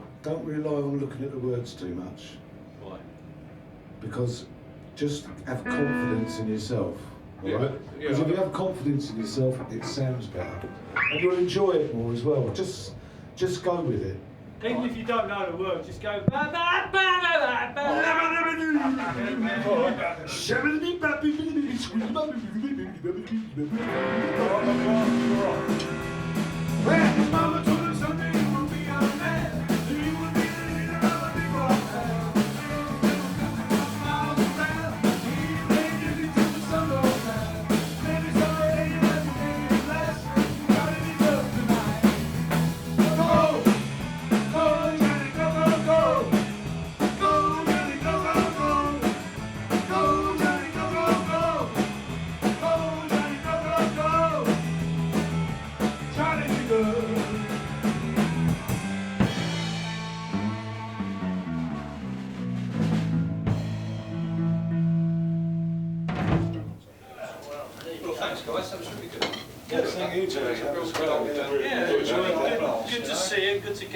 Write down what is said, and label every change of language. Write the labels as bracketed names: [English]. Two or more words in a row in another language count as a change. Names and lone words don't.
[English] Don't rely on looking at the words too much, Why? because just have confidence in yourself. All Yeah, right? but- yeah, Because if I- you have confidence in yourself, it sounds better, and you'll enjoy it more as well. Just go with it. Even if you don't know the words, just go. Ba, ba, ba, ba, ba, ba. When mama told us someday you will be our man, and you will be the leader of a big rock band. Miles around, he made it into the sun all time. Maybe someday you have to be blessed. Got it is up tonight. Go, go, Johnny, go, go, go. Go, Johnny, go, go, go. Go, Johnny, go, go, go. Go, Johnny, go, go, go. Johnny, go. Well, thanks, guys. That was really good. Yeah, thank you, Terry. That was great. Good to see you. Good to get